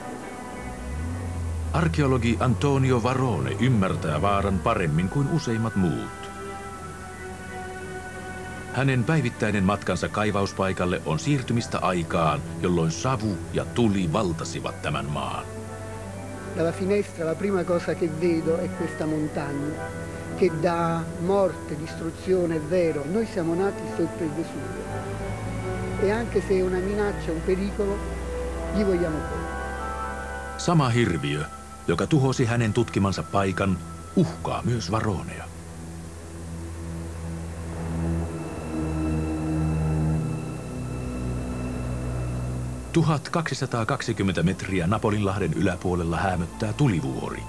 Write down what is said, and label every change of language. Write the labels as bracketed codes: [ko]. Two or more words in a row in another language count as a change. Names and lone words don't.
[fi] Arkeologi Antonio Varone ymmärtää vaaran paremmin kuin useimmat muut. Hänen päivittäinen matkansa kaivauspaikalle on siirtymistä aikaan, jolloin savu ja tuli valtasivat tämän maan. [it] Dalla finestra la prima cosa che vedo è questa montagna che dà morte, distruzione, è vero. Noi siamo nati sotto il Vesuvio e anche se è una minaccia, un pericolo, gli vogliamo bene. [fi] Sama hirviö, joka tuhosi hänen tutkimansa paikan, uhkaa myös Varonea. – 1220 metriä Napolinlahden yläpuolella häämöttää tulivuori.